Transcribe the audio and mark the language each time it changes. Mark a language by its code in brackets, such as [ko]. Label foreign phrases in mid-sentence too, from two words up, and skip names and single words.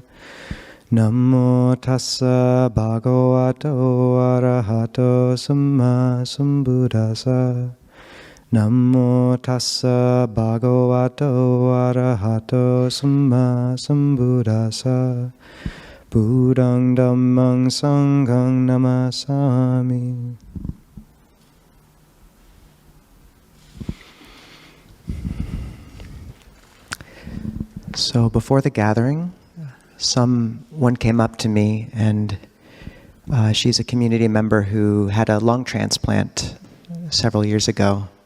[pi] Namo tassa bhagavato arahato samma sambuddhassa. Namo tassa bhagavato arahato samma sambuddhassa. Buddhang dhammang sanghang namasami. [en] So before the gathering, someone came up to me, and she's a community member who had a lung transplant several years ago.